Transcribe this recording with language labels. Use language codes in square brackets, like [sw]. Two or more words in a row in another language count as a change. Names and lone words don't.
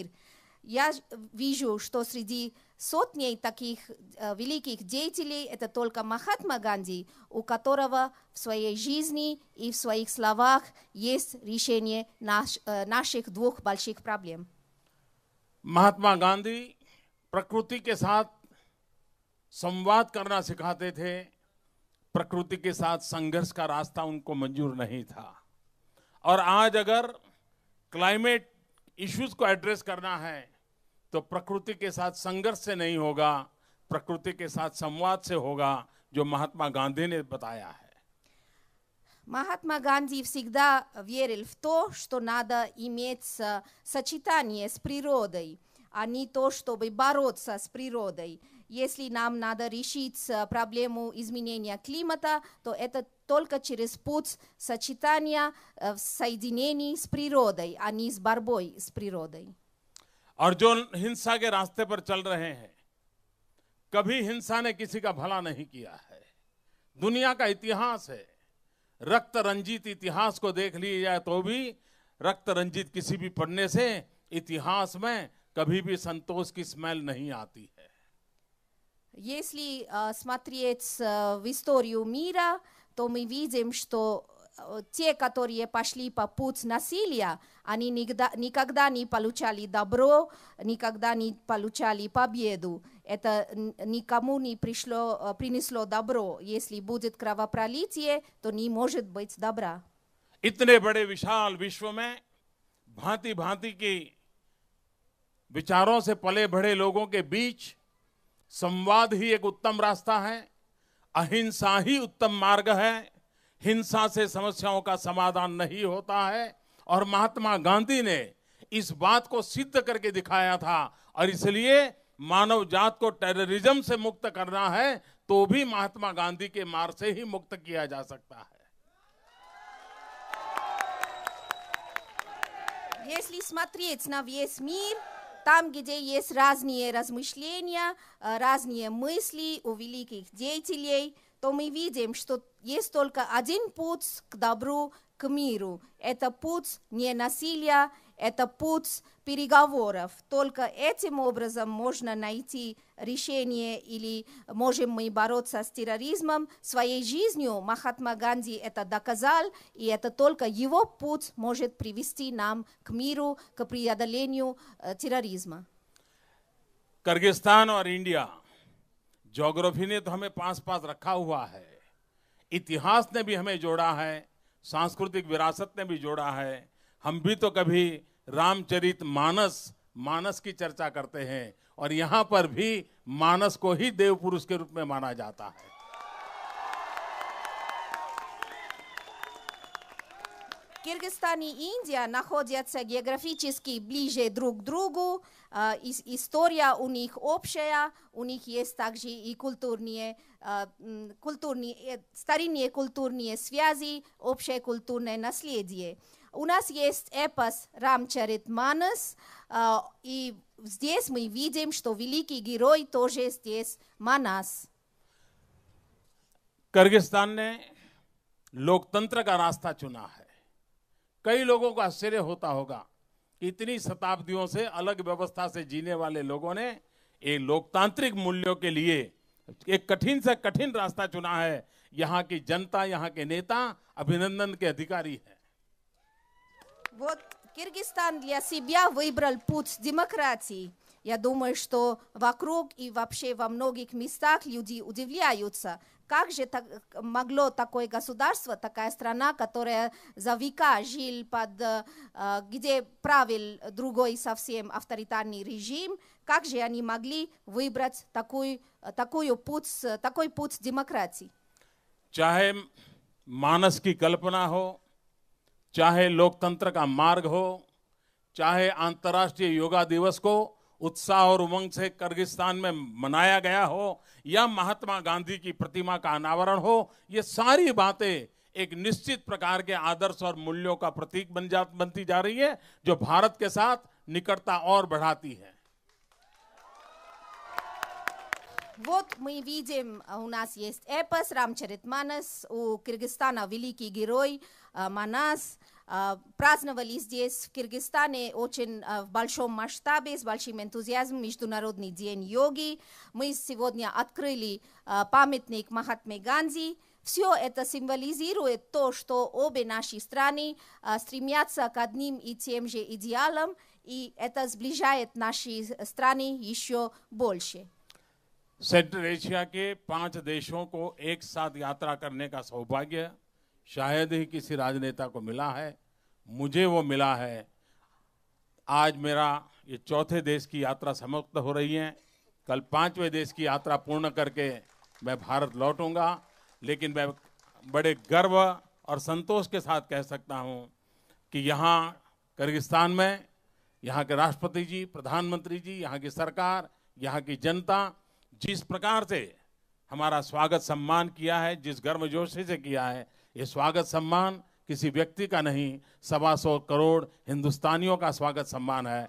[ru] Я вижу, что среди сотней таких великих деятелей это только Махатма Ганди, у которого в своей жизни и в своих словах есть решение наших двух больших проблем. [hi] महात्मा गांधी प्रकृति के साथ संवाद करना सिखाते थे। प्रकृति के साथ संघर्ष का रास्ता उनको मंजूर नहीं था। और आज अगर [en] climate issues [hi] को एड्रेस करना है तो प्रकृति के साथ संघर्ष से नहीं होगा, प्रकृति के साथ संवाद से होगा, जो महात्मा गांधी ने बताया है। [ru] Махатма Ганди всегда верил в то, что надо иметь сочетание с природой, а не то, чтобы бороться с природой. Если нам надо решить проблему изменения климата, то это только через путь сочетания соединений с природой, а не с борьбой с природой. [hi] और जो हिंसा के रास्ते पर चल रहे हैं, कभी हिंसा ने किसी का भला नहीं किया है। दुनिया का इतिहास है, रक्त रंजित इतिहास को देख लिया जाए तो भी रक्त रंजित किसी भी पढ़ने से इतिहास में कभी भी संतोष की स्मेल नहीं आती है। [ru] Если смотреть в историю мира, то мы видим, что те, которые пошли по пути насилия, они никогда не получали добро, никогда не получали победу. Это никому не принесло добро. Если будет кровопролитие, то не может быть добра. [hi] इतने बड़े विशाल विश्व में भांति भांति की विचारों से पले बढ़े लोगों के बीच संवाद ही एक उत्तम रास्ता है। अहिंसा ही उत्तम मार्ग है। हिंसा से समस्याओं का समाधान नहीं होता है और महात्मा गांधी ने इस बात को सिद्ध करके दिखाया था। और इसलिए मानव जात को टेररिज्म से मुक्त करना है तो भी महात्मा गांधी के मार्ग से ही मुक्त किया जा सकता है। [ru] Если смотреть на весь мир, там, где есть разные размышления, разные мысли у великих деятелей, то мы видим, что есть только один путь к добру, к миру. Это путь не насилия, это путь переговоров. Только этим образом можно найти решение или можем мы бороться с терроризмом. Своей жизнью Махатма Ганди это доказал, и это только его путь может привести нам к миру, к преодолению терроризма. [hi] किर्गिस्तान और इंडिया ज्योग्राफी ने तो हमें पास पास रखा हुआ है, इतिहास ने भी हमें जोड़ा है, सांस्कृतिक विरासत ने भी जोड़ा है। हम भी तो कभी रामचरित मानस की चर्चा करते हैं और यहाँ पर भी मानस को ही देव पुरुष के रूप में माना जाता है। [ru] Кыргызстан и Индия находятся географически ближе друг к другу, история у них общая, у них есть также и старинные культурные связи, общее культурное наследие. У нас есть эпос Рамчаритманас, и здесь мы видим, что великий герой тоже здесь Манас. [hi] किर्गिस्तान ने लोकतंत्र का रास्ता चुना है। कई लोगों को आश्चर्य होता होगा कि इतनी शताब्दियों से अलग व्यवस्था से जीने वाले लोगों ने एक लोकतांत्रिक मूल्यों के लिए एक कठिन से कठिन रास्ता चुना है। यहाँ की जनता, यहाँ के नेता अभिनंदन के अधिकारी हैं। [ru] Вот Кыргызстан для себя выбрал путь демократии. Я думаю, что вокруг и вообще во многих местах люди удивляются, как же могло такое государство, такая страна, которая за века жил где правил другой совсем авторитарный режим, как же они могли выбрать такой путь демократии? [hi] चाहे मानस की कल्पना हो, चाहे लोकतंत्र का मार्ग हो, चाहे अंतर्राष्ट्रीय योगा दिवस को उत्साह और उमंग से किर्गिस्तान में मनाया गया हो, या महात्मा गांधी की प्रतिमा का अनावरण हो, ये सारी बातें एक निश्चित प्रकार के आदर्श और मूल्यों का प्रतीक बनती जा रही है, जो भारत के साथ निकटता और बढ़ाती है। [ru] Вот мы видим, у нас есть эпос Рамчаритманас, у Кыргызстана великий герой Манас. Праздновали здесь в Кыргызстане очень в большом масштабе, с большим энтузиазмом Международный день йоги. Мы сегодня открыли памятник Махатме Ганди. Все это символизирует то, что обе наши страны стремятся к одним и тем же идеалам, и это сближает наши страны еще больше. [hi] सेंट्रल एशिया के 5 देशों को एक साथ यात्रा करने का सौभाग्य शायद ही किसी राजनेता को मिला है। मुझे वो मिला है। आज मेरा ये चौथे देश की यात्रा समाप्त हो रही है। कल 5वें देश की यात्रा पूर्ण करके मैं भारत लौटूंगा, लेकिन मैं बड़े गर्व और संतोष के साथ कह सकता हूं कि यहाँ किर्गिस्तान में यहाँ के राष्ट्रपति जी, प्रधानमंत्री जी, यहाँ की सरकार, यहाँ की जनता जिस प्रकार से हमारा स्वागत सम्मान किया है, जिस गर्मजोशी से किया है, ये स्वागत सम्मान किसी व्यक्ति का नहीं, 125 करोड़ हिंदुस्तानियों का स्वागत सम्मान है।